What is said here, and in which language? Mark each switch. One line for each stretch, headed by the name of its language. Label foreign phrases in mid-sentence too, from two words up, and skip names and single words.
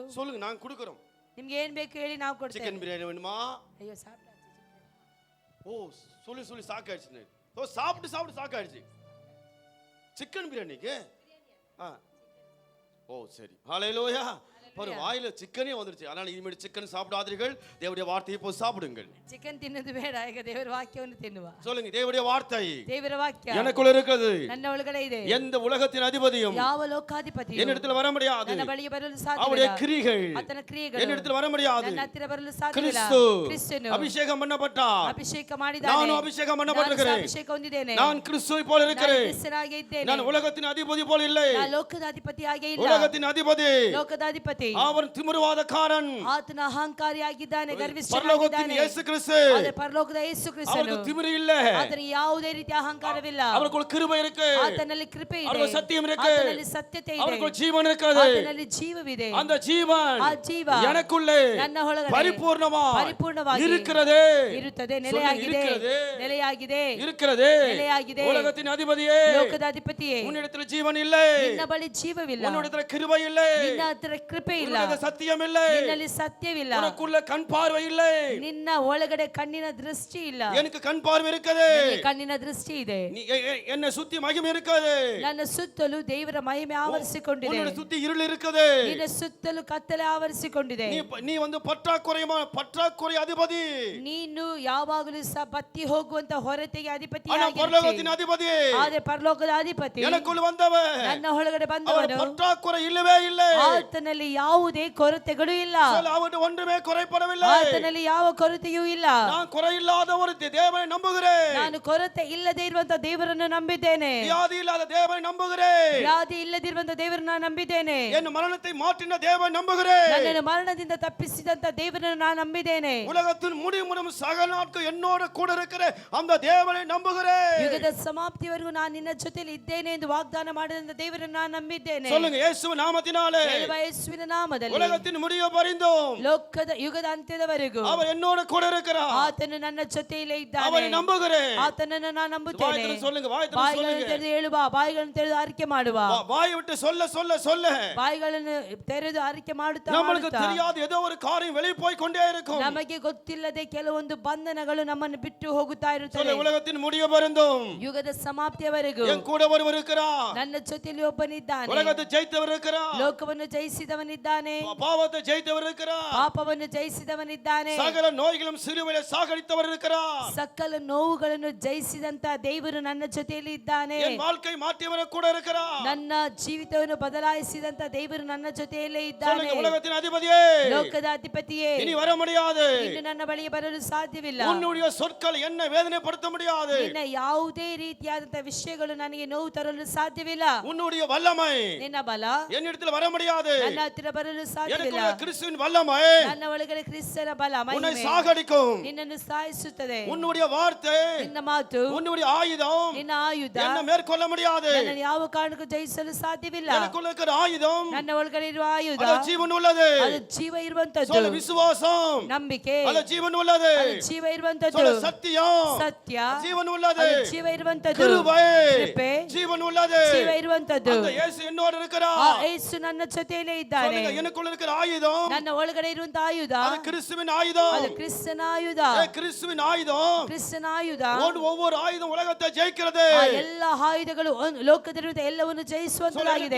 Tamil: சொல்லுங்க, நான் கொடுக்கறோம்.
Kannada: ನಿಮ್ಗೆ ಏನ್ ಬೇಕು ಹೇಳಿ ನಾವು ಕೊಡ್ತೇವೆ.
Tamil: சிக்கன் பிரியாணி வேணுமா?
Kannada: ಅಯ್ಯೋ ಸಾಕು.
Tamil: ஓ, சொல்லி சொல்லி சாக்காயிடுச்சு. ஓ, சாப்பிட்டு சாப்பிட்டு சாக்காயிடுச்சு. சிக்கன் பிரியாணிக்கு ஓ சரி. ஹalleluya. ஒரு வாயில சிக்கனே வந்துருச்சு. அதனால இனிமேல் சிக்கன் சாப்பிடாதீர்கள், தேவனுடைய வார்த்தையை இப்போ சாப்பிடுங்கள்.
Kannada: ಚಿಕನ್ ತಿನ್ನೋದು ಬೇಡ, ಈಗ ದೇವರ ವಾಕ್ಯವನ್ನು ತಿನ್ನುವ.
Tamil: சொல்லுங்க, தேவனுடைய வார்த்தை
Kannada: ದೇವರ ವಾಕ್ಯ
Tamil: எனக்குள்ள இருக்கிறது.
Kannada: ನನ್ನ ಒಳಗಡೆ ಇದೆ.
Tamil: எந்த உலகத்தின் அதிபதியும்
Kannada: ಯಾವ ಲೋಕಾಧಿಪತಿಯು
Tamil: என்னிடத்தில் வர முடியாது.
Kannada: ನನ್ನ ಬಳಿಗೆ ಬರಲು
Tamil: அவருடைய
Kannada: ಸಾಧ್ಯವಿಲ್ಲ.
Tamil: கிரிகள்
Kannada: ಆತನ ಕ್ರಿಯೆಗಳು
Tamil: என்னிடத்தில் வர முடியாது.
Kannada: ನನ್ನ ಹತ್ತಿರ ಬರಲು ಸಾಧ್ಯವಿಲ್ಲ.
Tamil: கிறிஸ்து
Kannada: ಕ್ರಿಸ್ತನು
Tamil: அபிஷேகம் பண்ணப்பட்டார்.
Kannada: ಅಭಿಷೇಕ ಮಾಡಿದ್ದಾನೆ.
Tamil: நானும் அபிஷேகம் பண்ணப்பட்டிருக்கிறேன்.
Kannada: ಅಭಿಷೇಕ ಹೊಂದಿದ್ದೇನೆ.
Tamil: நான் கிறிஸ்துவை போல
Kannada: ನಾನು
Tamil: இருக்கிறேன்.
Kannada: ಕ್ರಿಸ್ತನಾಗಿ ಇದ್ದೇನೆ.
Tamil: நான் உலகத்தின் அதிபதி போல இல்லை.
Kannada: ನಾನು ಲೋಕದ ಅಧಿಪತಿ ಹಾಗೆ ಇಲ್ಲ.
Tamil: உலகத்தின் அதிபதி
Kannada: ಲೋಕದ ಅಧಿಪತಿ ಅಧಿಪತಿ, ಅವನು ತಿಮುರುವಾದಕಾರನ್, ಆತನ ಅಹಂಕಾರಿಯಾಗಿದ್ದಾನೆ, ಪರಲೋಕದ ಗರ್ವಿಷ್ಠನಾಗಿದ್ದಾನೆ. ಯೇಸು ಕ್ರಿಸ್ತು, ಆದರೆ ಪರಲೋಕದ ಯೇಸು
Tamil: அவருக்கு
Kannada: ಕ್ರಿಸ್ತನು,
Tamil: திமிரு இல்ல,
Kannada: ಆತನಿಗೆ ಯಾವುದೇ ರೀತಿಯ ಅಹಂಕಾರವಿಲ್ಲ.
Tamil: அவருக்குள்ள கிருபை இருக்கு,
Kannada: ಆತನಲ್ಲಿ ಕೃಪೆ ಇದೆ,
Tamil: அவருக்கு சத்தியம் இருக்கு,
Kannada: ಆತನಲ್ಲಿ ಸತ್ಯತೆ ಇದೆ,
Tamil: அவருக்குள்ள ஜீவன் இருக்குது.
Kannada: ಆತನಲ್ಲಿ ಜೀವವಿದೆ.
Tamil: அந்த ஜீவன்
Kannada: ಆ ಜೀವ
Tamil: எனக்குள்ளே
Kannada: ನನ್ನ ಒಳಗಡೆ
Tamil: ಪರಿಪೂರ್ಣವಾಗಿ இருக்கிறதே,
Kannada: ಇರುತ್ತದೆ, ನೆಲೆಯಾಗಿದೆ, ನೆಲೆಯಾಗಿದೆ,
Tamil: இருக்கிறதே.
Kannada: ನೆಲೆಯಾಗಿದೆ.
Tamil: உலகத்தின் அதிபதியே,
Kannada: ಲೋಕದ ಅಧಿಪತಿಯೇ,
Tamil: உன்னிடத்தில் ஜீவன் இல்லை,
Kannada: ನಿನ್ನ ಬಳಿ ಜೀವವಿಲ್ಲ,
Tamil: உன்னிடத்தில் கிருபை இல்லை,
Kannada: ನಿನ್ನ ಹತ್ರ ಕೃಪೆ ಇಲ್ಲ,
Tamil: உன்னிடத்தில் சத்தியம் இல்லை,
Kannada: ನಿನ್ನಲ್ಲಿ ಸತ್ಯವಿಲ್ಲ,
Tamil: உனக்குள்ள கண் பார்வை இல்லை.
Kannada: ನಿನ್ನ ಒಳಗಡೆ ಕಣ್ಣಿನ ದೃಷ್ಟಿ ಇಲ್ಲ.
Tamil: எனக்கு கண் பார்வை இருக்குது,
Kannada: ನನಗೆ ಕಣ್ಣಿನ ದೃಷ್ಟಿ ಇದೆ,
Tamil: என்னை சுத்தி மகிமை இருக்குது,
Kannada: ನನ್ನ ಸುತ್ತಲೂ ದೇವರ ಮಹಿಮೆ ಆವರಿಸಿಕೊಂಡಿದೆ,
Tamil: உன்னோட சுத்தி இருள் இருக்குது,
Kannada: ನಿನ್ನ ಸುತ್ತಲೂ ಕತ್ತಲೆ ಆವರಿಸಿಕೊಂಡಿದೆ.
Tamil: நீ வந்து பற்றாக்குறை அதிபதி,
Kannada: ನೀನು ಯಾವಾಗಲೂ ಸಹ ಬತ್ತಿ ಹೋಗುವಂತ ಹೊರತೆಗೆ ಅಧಿಪತಿ,
Tamil: பரலோகத்தின் அதிபதி,
Kannada: ಆದ್ರೆ ಪರಲೋಕದ ಅಧಿಪತಿ
Tamil: எனக்குள்ள வந்தவன்,
Kannada: ನನ್ನ ಒಳಗಡೆ
Tamil: அவர்
Kannada: ಬಂದವನು,
Tamil: பற்றாக்குறை இல்லவே இல்லை,
Kannada: ಆತನಲ್ಲಿ ಯಾವುದೇ ಕೊರತೆಗಳು ಇಲ್ಲ,
Tamil: அவன் ஒன்றுமே குறைபடவில்லை,
Kannada: ಆತನಲ್ಲಿ ಯಾವ ಕೊರತೆಯೂ ಇಲ್ಲ.
Tamil: நான் குறையில்லாத ஒரு தேவனை நம்புகிறேன்,
Kannada: ನಾನು ಕೊರತೆ ಇಲ್ಲದೆ ಇರುವಂತ ದೇವರನ್ನು ನಂಬಿದ್ದೇನೆ,
Tamil: வியாதி இல்லாத தேவனை நம்புகிறேன்,
Kannada: ವ್ಯಾಧಿ ಇಲ್ಲದಿರುವಂತ ದೇವರನ್ನು ನಾನು ನಂಬಿದ್ದೇನೆ,
Tamil: என் மரணத்தை மாற்றின தேவனை நம்புகிறேன்,
Kannada: ನನ್ನನ್ನು ಮರಣದಿಂದ ತಪ್ಪಿಸಿದಂತ ದೇವರನ್ನು ನಾನು ನಂಬಿದ್ದೇನೆ,
Tamil: உலகத்தின் முடியும் சகல நாட்கள் என்னோட கூட இருக்கிற அந்த தேவனை நம்புகிறேன்.
Kannada: ಯುಗದ ಸಮಾಪ್ತಿವರೆಗೂ ನಾನು ನಿನ್ನ ಜೊತೆಲಿ ಇದ್ದೇನೆ ಎಂದು ವಾಗ್ದಾನ ಮಾಡಿದಂತ ದೇವರನ್ನು ನಾನು ನಂಬಿದ್ದೇನೆ.
Tamil: சொல்லுங்க, இயேசு நாமத்தினாலே,
Kannada: ಹೇಳುವ ಯೇಸುವಿನ ನಾಮದಲ್ಲಿ
Tamil: உலகத்தின் முடிய பரிந்தும்
Kannada: ಲೋಕದ ಯುಗದ ಅಂತ್ಯದವರೆಗೂ
Tamil: அவர் என்னோட கூட இருக்கிறார்,
Kannada: ಆತನು ನನ್ನ ಜೊತೆಯಲ್ಲೇ ಇದ್ದಾನೆ,
Tamil: அவரை நம்புகிறேன்.
Kannada: ಆತನನ್ನು ನಾನು ನಂಬುತ್ತೇನೆ.
Tamil: வாய் சொல்லுங்க,
Kannada: ಬಾಯಿಗಳನ್ನು ತೆರೆದು ಹೇಳುವ, ಬಾಯಿಗಳನ್ನು ತೆರೆದು ಅರಿಕೆ ಮಾಡುವ,
Tamil: வாய் விட்டு சொல்ல சொல்ல சொல்ல
Kannada: ಬಾಯಿಗಳನ್ನು ತೆರೆದು ಅರಿಕೆ ಮಾಡುತ್ತಾ
Tamil: நம்மளுக்கு
Kannada: ಮಾಡುತ್ತಾ
Tamil: தெரியாத ஏதோ ஒரு காரியம் வெளியே போய் கொண்டே இருக்கும்.
Kannada: ನಮಗೆ ಗೊತ್ತಿಲ್ಲದೆ ಕೆಲವೊಂದು ಬಂಧನಗಳು ನಮ್ಮನ್ನು ಬಿಟ್ಟು ಹೋಗುತ್ತಾ ಇರುತ್ತವೆ.
Tamil: சொல்ல உலகத்தின் முடிய பரிந்தும்
Kannada: ಯುಗದ ಸಮಾಪ್ತಿಯವರೆಗೂ
Tamil: என் கூட ஒருவர் இருக்கிறார்,
Kannada: ನನ್ನ ಜೊತೆಯಲ್ಲಿ ಒಬ್ಬನಿದ್ದಾನೆ,
Tamil: உலகத்தை ஜெயித்தவர் இருக்கிறார்,
Kannada: ಲೋಕವನ್ನು ಜಯಿಸಿದವನಿದ್ದಾನೆ,
Tamil: பாவத்தை ஜெயித்தவர் இருக்கிறார்,
Kannada: ಪಾಪವನ್ನು ಜಯಿಸಿದವನಿದ್ದಾನೆ,
Tamil: சகல நோய்களும் சிலுவையிலே சாகடித்தவர் இருக்கிறார்,
Kannada: ಸಕಲ ನೋವುಗಳನ್ನು ಜಯಿಸಿದಂತ ದೇವರು ನನ್ನ ಜೊತೆಯಲ್ಲಿ ಇದ್ದಾನೆ,
Tamil: என் வாழ்க்கை மாற்றியவர் கூட இருக்கிறார்.
Kannada: ನನ್ನ ಜೀವಿತವನ್ನು ಬದಲಾಯಿಸಿದಂತ ದೇವರು ನನ್ನ ಜೊತೆಯಲ್ಲೇ ಇದ್ದಾನೆ.
Tamil: சொல்லுங்க, உலகத்தின் அதிபதியே,
Kannada: ಲೋಕದ ಅಧಿಪತಿಯೇ,
Tamil: இனி வர முடியாது,
Kannada: ಇನ್ನು ನನ್ನ ಬಳಿಗೆ ಬರಲು ಸಾಧ್ಯವಿಲ್ಲ.
Tamil: உன்னுடைய சொற்கள் என்ன வேதனைப்படுத்த முடியாது,
Kannada: ನಿನ್ನ ಯಾವುದೇ ರೀತಿಯಾದಂತ ವಿಷಯಗಳು ನನಗೆ ನೋವು ತರಲು ಸಾಧ್ಯವಿಲ್ಲ.
Tamil: உன்னுடைய வல்லமை
Kannada: ನಿನ್ನ ಬಲ
Tamil: என்னிடத்தில் வர முடியாது,
Kannada: ನನ್ನ ಹತ್ತಿರ ಬರಲು ಸಾಧ್ಯವಿಲ್ಲ.
Tamil: எனக்குள்ள கிறிஸ்துவின் வல்லமை
Kannada: ನನ್ನ ಒಳಗಡೆ ಕ್ರಿಸ್ತನ ಬಲ
Tamil: உன்னை
Kannada: ಮಹಿಮೆ
Tamil: சாகடிக்கும்,
Kannada: ನಿನ್ನನ್ನು ಸಾಯಿಸುತ್ತದೆ.
Tamil: உன்னுடைய வார்த்தை,
Kannada: ನಿನ್ನ ಮಾತು,
Tamil: உன்னுடைய ஆயுதம்
Kannada: ನಿನ್ನ ಆಯುಧ
Tamil: என்ன மேற்கொள்ள முடியாது,
Kannada: ನನ್ನನ್ನು ಯಾವ ಕಾರಣಕ್ಕೂ ಜಯಿಸಲು ಸಾಧ್ಯವಿಲ್ಲ.
Tamil: எனக்குள்ள இருக்கிற ஆயுதம்
Kannada: ನನ್ನ ಒಳಗಡೆ ಇರುವ ಆಯುಧ
Tamil: அது ஜீவன் உள்ளது,
Kannada: ಅದು ಜೀವ ಇರುವಂತದ್ದು,
Tamil: சொல்ல விசுவாசம்
Kannada: ನಂಬಿಕೆ
Tamil: அது ஜீவன் உள்ளது,
Kannada: ಅದು ಜೀವ ಇರುವಂತದ್ದು,
Tamil: சொல்ல சத்தியம்
Kannada: ಸತ್ಯ
Tamil: ஜீவன் உள்ளது,
Kannada: ಅದು ಜೀವ ಇರುವಂತದ್ದು,
Tamil: கிருபை
Kannada: ಕೃಪೆ
Tamil: ஜீவன் உள்ளது,
Kannada: ಜೀವ ಇರುವಂತದ್ದು.
Tamil: அந்த இயேசு என்னோட
Kannada: ಆ
Tamil: இருக்கிறார்.
Kannada: ಯೇಸು ನನ್ನ ಜೊತೆಯಲ್ಲೇ ಇದ್ದಾನೆ.
Tamil: சொல்லுங்க, எனக்குள்ள இருக்கிற ஆயுதம்
Kannada: ನನ್ನ ಒಳಗಡೆ ಇರುವಂತ ಆಯುಧ
Tamil: அது கிறிஸ்துவின் ஆயுதம்,
Kannada: ಅದು ಕ್ರಿಸ್ತನ ಆಯುಧ,
Tamil: கிறிஸ்துவின் ஆயுதம்,
Kannada: ಕ್ರಿಸ್ತನ ಆಯುಧ.
Tamil: ஒவ்வொரு ஆயுதம் உலகத்தை ஜெயிக்கிறது,
Kannada: ಆ ಎಲ್ಲ ಆಯುಧಗಳು ಲೋಕದಲ್ಲಿರುವ ಎಲ್ಲವನ್ನು ಜಯಿಸುವಂತದಾಗಿದೆ.